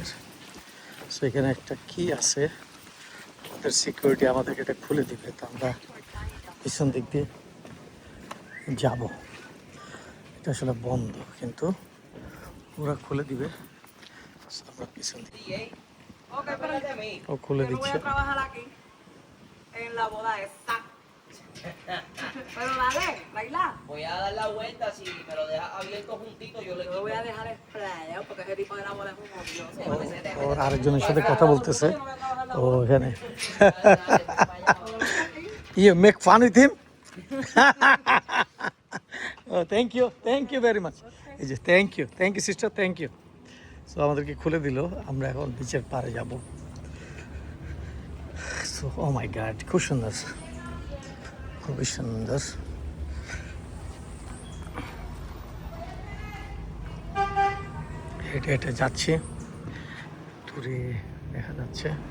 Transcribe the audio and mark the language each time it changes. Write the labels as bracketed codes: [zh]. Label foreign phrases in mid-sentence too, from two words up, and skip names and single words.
[bn] সো এখানে একটা কি আছে, ওদের সিকিউরিটি আমাদেরকে এটা খুলে দিবে, তো আমরা পিছন দিক দিয়ে যাব। এটা আসলে বন্ধ, কিন্তু ওরা খুলে দিবে। আমরা পিছন দিকে ও খুলে দিচ্ছে। [es] Pero dale, baila. Voy a dar la vuelta, si me lo dejas abierto juntito, yo le Yo voy a dejar sprayado porque ese tipo de la bola es un odioso. [bn] ওর আরেকজনের সাথে কথা বলতেছে ও এখানে। [en] You make fun with him? Oh, thank you very much. [bn] এই যে [en] thank you sister, thank you. [bn] সো আমাদেরকে খুলে দিল, আমরা এখন বিচের পাড়ে যাব। সো [en] oh my god, [bn] খুব সুন্দর, খুবই সুন্দর। হেঁটে হেঁটে যাচ্ছি, দূরে দেখা যাচ্ছে।